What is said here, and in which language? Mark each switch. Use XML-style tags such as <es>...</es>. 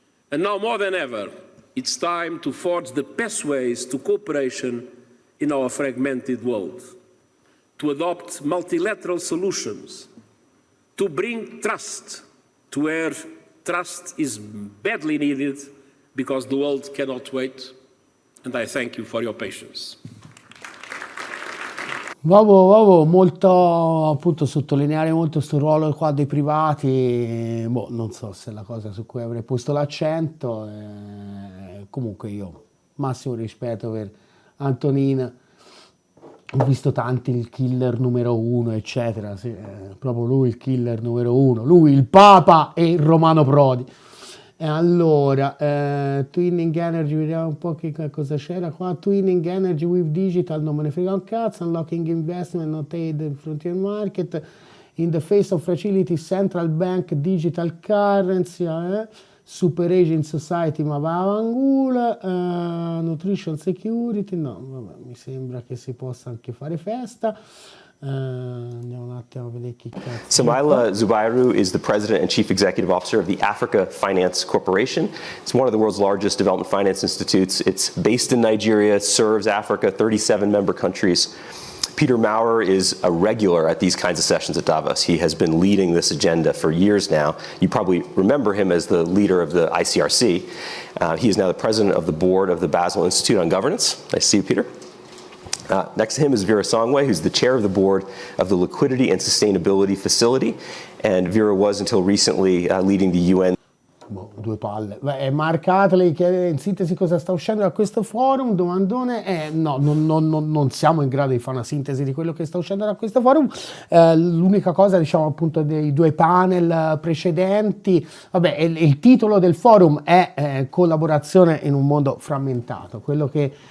<en>And now more than ever, it's time to forge the pathways to cooperation in our fragmented world, to adopt multilateral solutions, to bring trust to where trust is badly needed because the world cannot wait. And I thank you for your patience.</en> <it>Volevo molto appunto sottolineare molto questo ruolo qua dei privati, non so se è la cosa su cui avrei posto l'accento, comunque io massimo rispetto per Antonina, ho visto tanti il killer numero uno eccetera, sì, proprio lui il killer numero uno, lui il Papa e il Romano Prodi. E allora, Twinning Energy, vediamo un po' che cosa c'era qua.</it> <en>Twinning Energy with Digital,</en> <it>non me ne frega un cazzo.</it> <en>Unlocking investment, not aid frontier market. In the face of fragility, central bank, digital currency, super aging society,</en> <it>ma va a</it> <en>nutrition security,</en> <it>no, vabbè, mi sembra che si possa anche fare festa. Andiamo un attimo a vedere chi cazzo.</it> <en>Samaila Zubairu is the President and Chief Executive Officer of the Africa Finance Corporation. It's one of the world's largest development finance institutes. It's based in Nigeria, serves Africa, 37 member countries. Peter Maurer is a regular at these kinds of sessions at Davos. He has been leading this agenda for years now. You probably remember him as the leader of the ICRC. He is now the President of the Board of the Basel Institute on Governance. Nice to see you, Peter. Next to him is Vera Songwe, who's the chair of the board of the Liquidity and Sustainability Facility, and Vera was until recently leading the UN.</en> <it>Due palle. Mark Hatley chiede in sintesi cosa sta uscendo da questo forum, domandone, no, non siamo in grado di fare una sintesi di quello che sta uscendo da questo forum, l'unica cosa diciamo appunto dei due panel precedenti, vabbè, il titolo del forum è collaborazione in un mondo frammentato, quello che</it>